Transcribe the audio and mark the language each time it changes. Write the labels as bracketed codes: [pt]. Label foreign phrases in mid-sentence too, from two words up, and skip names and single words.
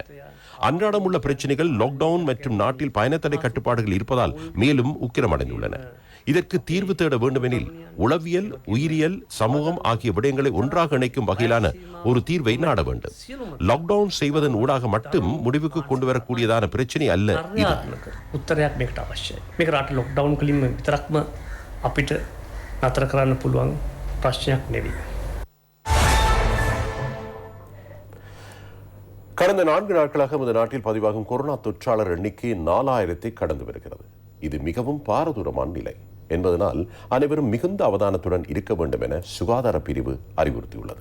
[ta] அன்றாடம் உள்ள பிரச்சனைகள் லாக்டவுன் மற்றும் நாட்டில் பயணத்தடை கட்டுப்பாடுகள் இருப்பதால் மேலும் உக்கிரமடைந்துள்ளன. இதற்கு தீர்வு தேட வேண்டுமெனில் உளவியல், உயிரியல், சமூகம் ஆகிய விடயங்களை ஒன்றாக இணைக்கும் வகையிலான ஒரு தீர்வை நாட வேண்டும். லாக்டவுன் செய்வதன் ஊடாக மட்டும் முடிவுக்கு கொண்டு வரக்கூடியதான பிரச்சனை அல்ல இது. [si] නතර කරන්න පුළුවන් ප්‍රශ්නයක් නෙවෙයි. [ta] கடந்த 4 நாட்களாக நமது நாட்டில் பதிவாகும் கொரோனா தொற்றாளர் எண்ணிக்கை 4000 கடந்து வருகிறது. இது மிகவும் பாரதூரமான நிலை என்பதனால் அனைவரும் மிகுந்த அவதானத்துடன் இருக்க வேண்டும் என சுகாதார பிரிவு அறிவுறுத்தியுள்ளது.